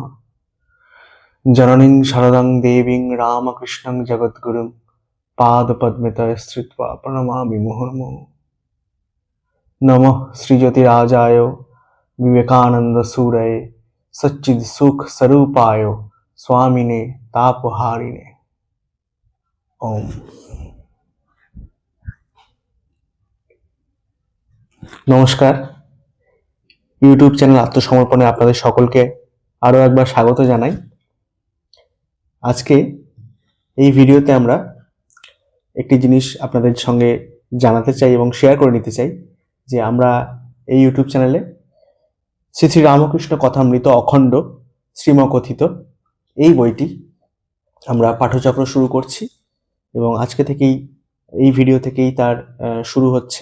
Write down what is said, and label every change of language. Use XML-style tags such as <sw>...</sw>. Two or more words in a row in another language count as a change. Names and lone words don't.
<sa>जननीं शरदं देवीं रामकृष्णं जगद्गुरुं पादपद्मे तये स्थित्वा प्रणमामि मुहुर्मुहुः। नमः श्रीज्योतिराजाय विवेकानंद सूरये सच्चिद सुख स्वरूपाय स्वामिने तापहारिणे। ओम।</sa> <bn>নমস্কার,</bn> <en>YouTube channel</en> <bn>আত্মসমর্পণে আপনাদের সকলকে আরো একবার স্বাগত জানাই। আজকে এই ভিডিওতে আমরা একটি জিনিস আপনাদের সঙ্গে জানাতে চাই এবং শেয়ার করে নিতে চাই যে আমরা এই</bn> <en>YouTube channelে</en> <bn>শ্রী শ্রী রামকৃষ্ণ কথামৃত অখণ্ড শ্রীমকথিত এই বইটি আমরা পাঠচক্র শুরু করছি এবং আজকে থেকেই এই ভিডিও থেকেই তার শুরু হচ্ছে।</bn>